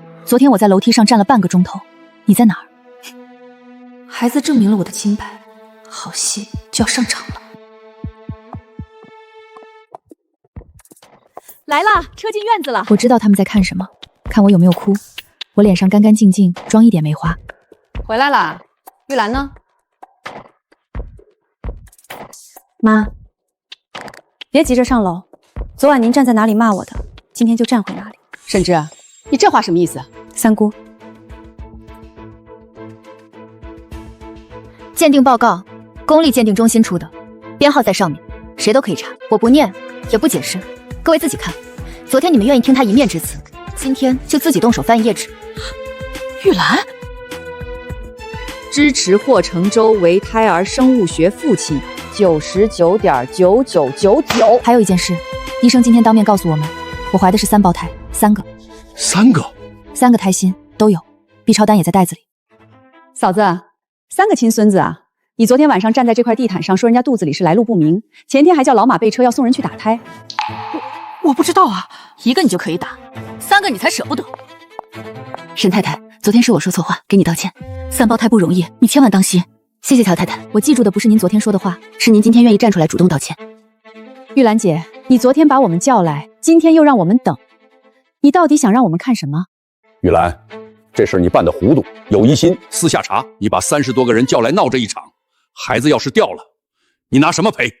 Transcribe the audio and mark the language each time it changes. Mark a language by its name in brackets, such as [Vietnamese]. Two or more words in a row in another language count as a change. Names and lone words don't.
[Chinese] 昨天我在樓梯上站了半個鐘頭，你在哪兒？孩子證明了我的清白，好戲就要上場了。來啦，車進院子了。我知道他們在看什麼，看我有沒有哭。我臉上乾乾淨淨，妝一點沒花。回來啦，玉蘭呢？媽，別急着上樓。昨晚您站在哪裡罵我的，今天就站回哪裡。沈之，你這話什麼意思？3姑，鑑定報告，公立鑑定中心出的，編號在上面，誰都可以查。我不念，也不解釋，各位自己看。昨天你們願意聽他一面之詞，今天就自己動手翻一頁紙。玉蘭，支持霍承洲為胎兒生物學父親99.9999%。還有一件事，醫生今天當面告訴我們，我懷的是3胞胎，3個，3個，3個胎心都有 ，B 超單也在袋子裡。嫂子，3個親孫子啊！你昨天晚上站在這塊地毯上說人家肚子裡是來路不明，前天還叫老馬備車要送人去打胎。我不知道啊，1個你就可以打，3個你才捨不得。沈太太，昨天是我說錯話，給你道歉。3胞胎不容易，你千萬當心。謝謝喬太太，我記住的不是您昨天說的話，是您今天願意站出來主動道歉。玉蘭姐，你昨天把我們叫來，今天又讓我們等，你到底想讓我们看什麼？玉蘭，這事你辦得糊塗，有疑心私下查。你把30多個人叫來鬧這一場，孩子要是掉了，你拿什麼賠？